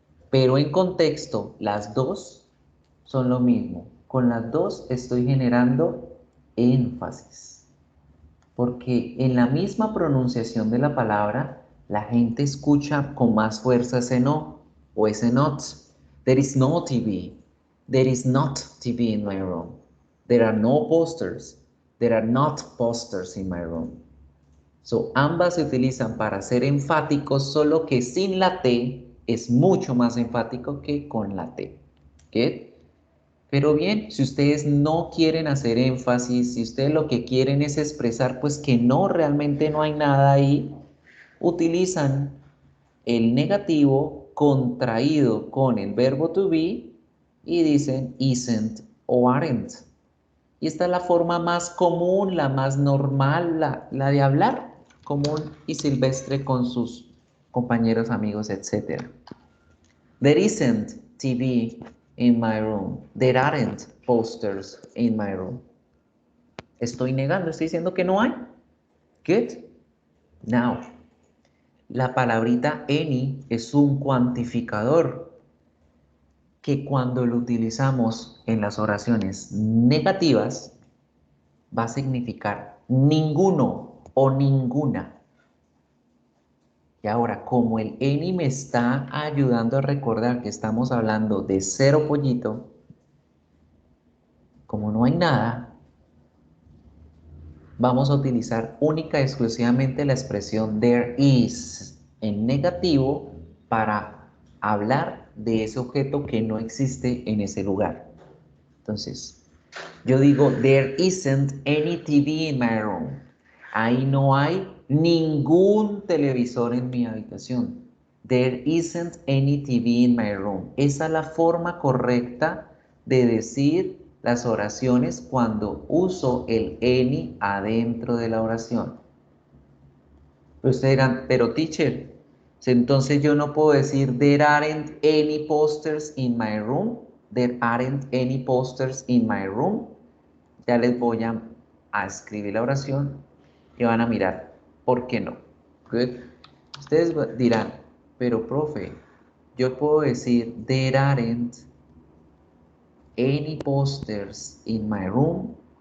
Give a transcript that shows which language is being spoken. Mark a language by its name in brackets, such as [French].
[Spanish] Pero en contexto, las dos son lo mismo. Con las dos estoy generando énfasis. Porque en la misma pronunciación de la palabra, la gente escucha con más fuerza ese no o ese not. [English] There is no TV. There is not TV in my room. There are no posters. There are not posters in my room. [Spanish] So, ambas se utilizan para ser enfáticos, solo que sin la T es mucho más enfático que con la T. ¿Get? Pero bien, si ustedes no quieren hacer énfasis, si ustedes lo que quieren es expresar pues que no, realmente no hay nada ahí, utilizan el negativo contraído con el verbo to be y dicen isn't o aren't. Y esta es la forma más común, la más normal, la de hablar común y silvestre con sus compañeros, amigos, etc. [English] There isn't TV in my room. There aren't posters in my room. [Spanish] Estoy negando, estoy diciendo que no hay. Good. Now, la palabrita any es un cuantificador que cuando lo utilizamos en las oraciones negativas va a significar ninguno o ninguna. Y ahora, como el any me está ayudando a recordar que estamos hablando de cero pollito, como no hay nada, vamos a utilizar única y exclusivamente la expresión there is en negativo para hablar de ese objeto que no existe en ese lugar. Entonces, yo digo, [English] there isn't any TV in my room. [Spanish] Ahí no hay ningún televisor en mi habitación. [English] There isn't any TV in my room. [Spanish] Esa es la forma correcta de decir las oraciones cuando uso el any adentro de la oración. Pero ustedes dirán, pero teacher, entonces yo no puedo decir [English] there aren't any posters in my room. There aren't any posters in my room. [Spanish] Ya les voy a escribir la oración y van a mirar por qué no. Good. Ustedes dirán, pero profe, yo puedo decir [English] there aren't any posters in my room.